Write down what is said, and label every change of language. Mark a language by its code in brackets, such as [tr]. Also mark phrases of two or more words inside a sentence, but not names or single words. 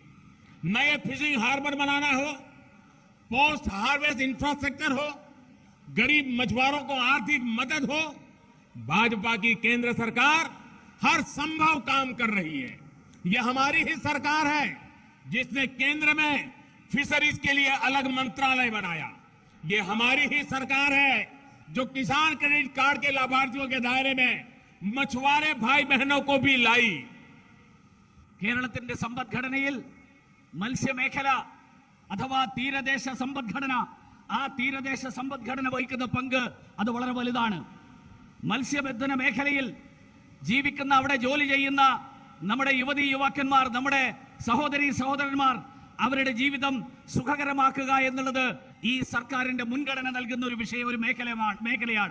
[hi] नए फिशिंग हार्बर बनाना हो, पोस्ट हार्वेस्ट इंफ्रास्ट्रक्चर हो, गरीब मछुआरों को आर्थिक मदद हो, भाजपा की केंद्र सरकार हर संभव काम कर रही है। यह हमारी ही सरकार है जिसने केंद्र में फिशरीज के लिए अलग मंत्रालय बनाया। यह हमारी ही सरकार है जो किसान क्रेडिट कार्ड के लाभार्थियों के दायरे में मछुआरे भाई बहनों को भी लाई। [ml] കേരളത്തിന്റെ സമ്പദ്ഘടനയിൽ മത്സ്യമേഖല അഥവാ തീരദേശ സമ്പദ്ഘടന, ആ തീരദേശ സമ്പദ്ഘടന വഹിക്കുന്ന പങ്ക് അത് വളരെ വലുതാണ്. മത്സ്യബന്ധന മേഖലയിൽ ജീവിക്കുന്ന, അവിടെ ജോലി ചെയ്യുന്ന നമ്മുടെ യുവതീ യുവാക്കന്മാർ, നമ്മുടെ സഹോദരീ സഹോദരന്മാർ, അവരുടെ ജീവിതം സുഖകരമാക്കുക എന്നുള്ളത് ഈ സർക്കാരിന്റെ മുൻഗണന നൽകുന്ന ഒരു ഒരു മേഖലയാണ്.